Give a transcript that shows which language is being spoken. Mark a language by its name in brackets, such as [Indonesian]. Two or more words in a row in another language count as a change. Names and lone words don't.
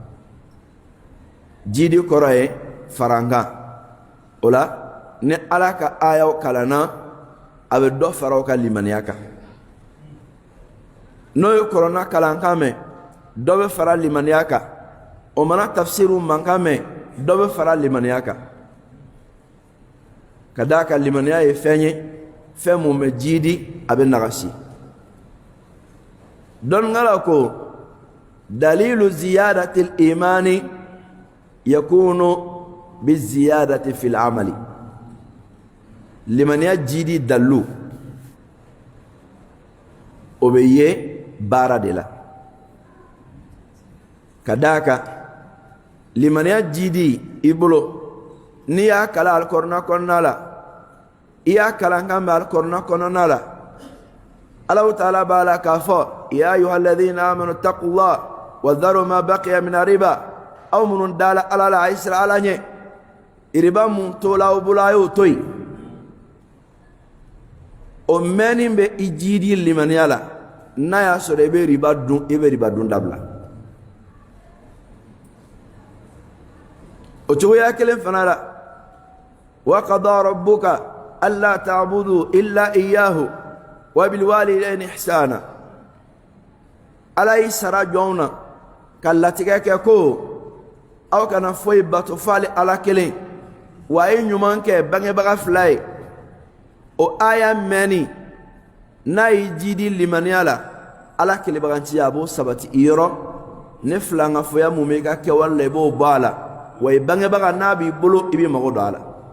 [Bambara] jidi kɔrɔ ye farankan o la ni ala ka ayaw kalanna a bɛ dɔ fara o ka limaniya kan n'o ye kɔrɔna kalankan mɛn dɔ bɛ fara limaniya kan o mana tafsiru mankan mɛn dɔ bɛ fara limaniya kan ka d'a kan limaniya ye fɛn ye fɛn mun bɛ jidi a bɛ nagasi dɔnnikɛla ko [Arabic] دليل زيادة الإيمان يكون بزيادة في الأعمال [Bambara] limaniya jidi dalu o bɛ ye baara de la ka d'a kan limaniya jidi i bolo n'i y'a kalan alikɔrɔna kɔnɔna la i y'a kalan kan bɛ alikɔrɔna kɔnɔna la [Arabic] الله تعالى [Bambara] b'a la k'a fɔ [Arabic] يا أيها الذين آمنوا اتقوا الله وذروا ما بقي من الربا [Bambara] aw minnu dala ala la a ye siran ala ɲɛ riba mun tola aw bolo a y'o to yen o mɛnni bɛ i jidi limaniya la n'a y'a sɔrɔ i bɛ riba dun i bɛ riba dun dabila o cogoya kelen fana la [Arabic] وقضى ربك ألا تعبدوا إلا إياه وبالوالدين إحسانا [Bambara] ala yi sara jɔnw na ka latigɛ kɛ ko aw kana foyi bato f'ale ala kelen wa a ye ɲuman kɛ bangebaga fila ye o aya mɛnni n'a yi jidi limaniya la ala kelebaganciya a b'o sabati i yɔrɔ ne filankafoya mun bɛ i ka kɛwale la i b'o bɔ a la wa i bangebaga n'a b'i bolo i bɛ mago don a la